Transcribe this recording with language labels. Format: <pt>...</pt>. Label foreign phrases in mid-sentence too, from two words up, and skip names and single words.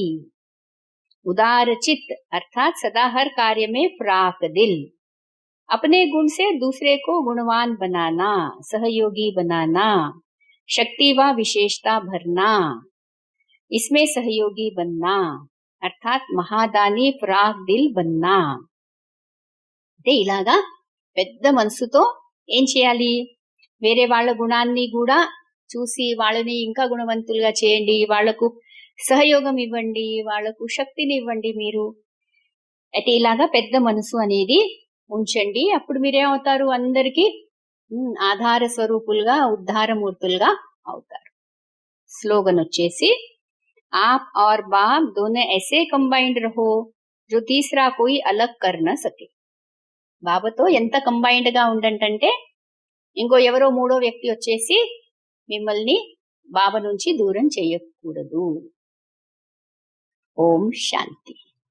<hi>उदार चित्त अर्थात सदा हर कार्य में फ्राक दिल, अपने गुण से दूसरे को गुणवान बनाना, सहयोगी बनाना, शक्ति व विशेषता भरना, इसमें सहयोगी बनना अर्थात महादानी फ्राक दिल बनना.</hi> <te>అంటే ఇలాగా పెద్ద మనసుతో ఏం చేయాలి? వేరే వాళ్ళ గుణాన్ని కూడా చూసి వాళ్ళని ఇంకా గుణవంతులుగా చేయండి, వాళ్లకు సహయోగం ఇవ్వండి, వాళ్లకు శక్తిని ఇవ్వండి. మీరు అయితే ఇలాగా పెద్ద మనసు అనేది ఉంచండి. అప్పుడు మీరేమవుతారు? అందరికీ ఆధార స్వరూపులుగా ఉద్ధారమూర్తులుగా అవుతారు. స్లోగన్ వచ్చేసి</te> <hi>आप और बाप दोनों ऐसे कंबाइंड रहो जो तीसरा कोई अलग कर न सके.</hi> <te>బాబాతో ఎంత కంబైన్డ్ గా ఉండంటే ఇంకో ఎవరో మూడో వ్యక్తి వచ్చేసి మిమ్మల్ని బాబా నుంచి దూరం చేయకూడదు. ఓం శాంతి.</te>